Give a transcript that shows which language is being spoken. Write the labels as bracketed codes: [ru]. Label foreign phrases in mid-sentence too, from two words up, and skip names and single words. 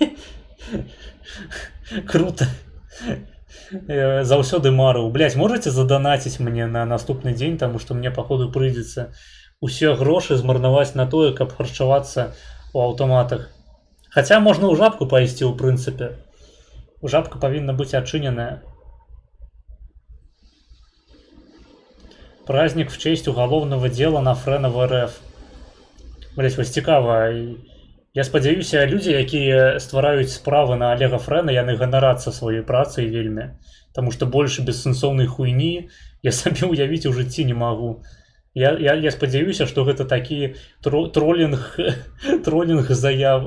[be] Круто. Заўсёды марыў. Блядь, можете заданаціць мне на наступны дзень, таму што мне, паходу, прыйдзецца усе грошы змарнаваць на тое, каб харчавацца ў аўтаматах. Хаця можна ў жабку пайсці, ў прынцыпе. Жабка павінна быць адчыненая. [ru] Праздник в честь уголовного дела на Фрэна в РФ. Блять, [be] вось цікава. Я спадзяюся, людзі, якія ствараюць справы на Олега Фрэна, яны ганарацца сваёй працай вельмі. Таму што больш бессэнсоўнай хуйні я сабе ўявіць у жыцці не магу. Я спадзяюся, што гэта такі тролінг заяв...